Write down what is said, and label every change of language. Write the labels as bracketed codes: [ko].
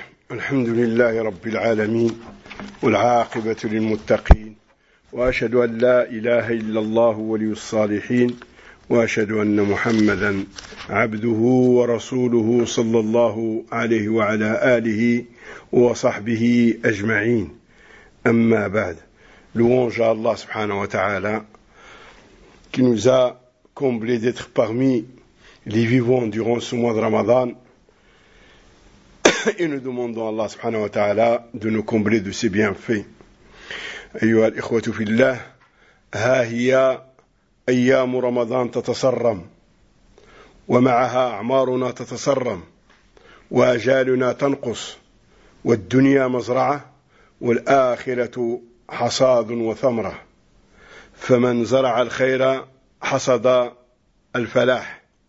[ar] الحمد لله رب العالمين والعاقبة للمتقين، وأشهد أن لا إله إلا الله ولي الصالحين، وأشهد أن محمدا عبده ورسوله صلى الله عليه وعلى آله وصحبه أجمعين. أما بعد، لونجا الله سبحانه وتعالى [fr] qui nous a comblé d'être parmi les vivants durant ce mois de Ramadan. Et nous demandons à Allah subhanahu wa ta'ala de nous combler de ses bienfaits. [ar] أيها الإخوة في الله، ها هي أيام رمضان تتصرم، ومعها أعمارنا تتصرم، وأجالنا تنقص، والدنيا مزرعة، والآخرة حصاد وثمرة، فمن زرع الخير حصد الفلاح.